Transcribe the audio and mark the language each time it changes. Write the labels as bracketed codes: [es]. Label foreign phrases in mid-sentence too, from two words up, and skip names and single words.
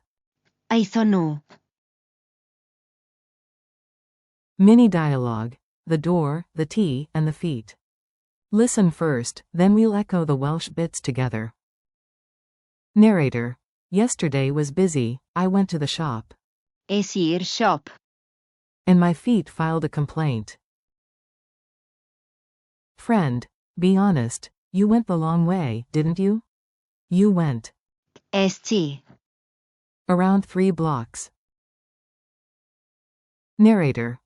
[en] Aithonu. Mini dialogue. The door, the tea, and the feet. Listen first, then we'll echo the Welsh bits together. Narrator. Yesterday was busy, I went to the shop. [cy] Es i'r siop. [en] And my feet filed a complaint. Friend. Be honest, you went the long way, didn't you? You went. ST. Around 3 blocks. Narrator.